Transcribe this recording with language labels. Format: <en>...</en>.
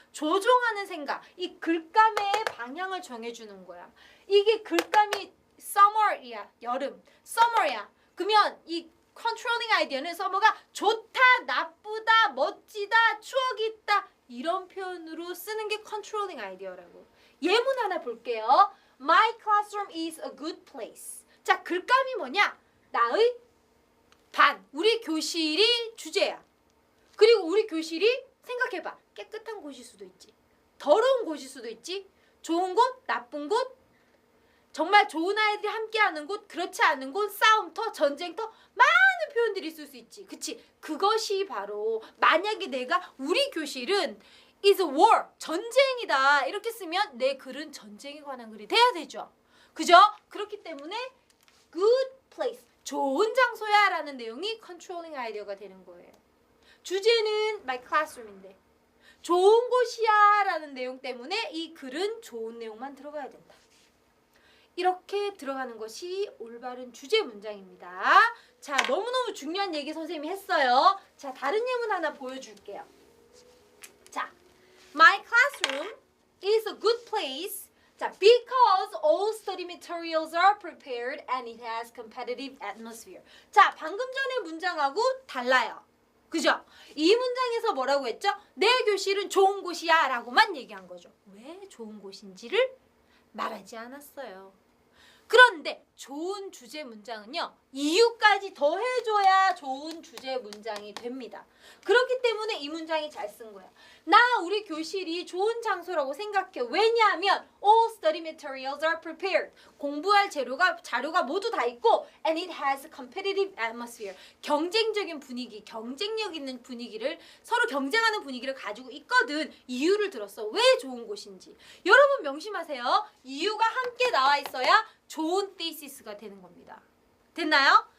<ko>조종하는 생각, 이 글감의 방향을 정해주는 거야. 이게 글감이 summer이야, 여름, summer이야. 그러면 이 컨트롤링 아이디어는 서머가 좋다, 나쁘다, 멋지다, 추억이 있다 이런 표현으로 쓰는 게 컨트롤링 아이디어라고. 예문 하나 볼게요.</ko> <en>My classroom is a good place.</en> <ko>자, 글감이 뭐냐? 나의 반, 우리 교실이 주제야. 그리고 우리 교실이 생각해봐. 깨끗한 곳일 수도 있지. 더러운 곳일 수도 있지. 좋은 곳, 나쁜 곳, 정말 좋은 아이들이 함께하는 곳, 그렇지 않은 곳, 싸움터, 전쟁터, 많은 표현들이 있을 수 있지. 그치? 그것이 바로 만약에 내가 우리 교실은 is a war, 전쟁이다 이렇게 쓰면 내 글은 전쟁에 관한 글이 돼야 되죠. 그죠? 그렇기 때문에 good place, 좋은 장소야 라는 내용이 controlling 아이디어가 되는 거예요. 주제는 my classroom인데 좋은 곳이야 라는 내용 때문에 이 글은 좋은 내용만 들어가야 된다. 이렇게 들어가는 것이 올바른 주제 문장입니다. 자, 너무너무 중요한 얘기 선생님이 했어요. 자, 다른 예문 하나 보여줄게요.</ko> <en>자, my classroom is a good place. 자, because all study materials are prepared and it has competitive atmosphere.</en> <ko>자, 방금 전의 문장하고 달라요. 그죠? 이 문장에서 뭐라고 했죠? 내 교실은 좋은 곳이야 라고만 얘기한 거죠. 왜 좋은 곳인지를 말하지 않았어요. 그런데 좋은 주제 문장은요, 이유까지 더해줘야 좋은 주제 문장이 됩니다. 그렇기 때문에 이 문장이 잘 쓴 거야. 나 우리 교실이 좋은 장소라고 생각해.</ko> <en>왜냐하면 all study materials are prepared. 공부할 자료가 모두 다 있고 and it has a competitive atmosphere.</en> <ko>경쟁적인 분위기, 경쟁력 있는 분위기를, 서로 경쟁하는 분위기를 가지고 있거든. 이유를 들었어. 왜 좋은 곳인지. 여러분 명심하세요. 이유가 함께 나와 있어야 좋은 thesis,가 되는 겁니다. 됐나요?</ko>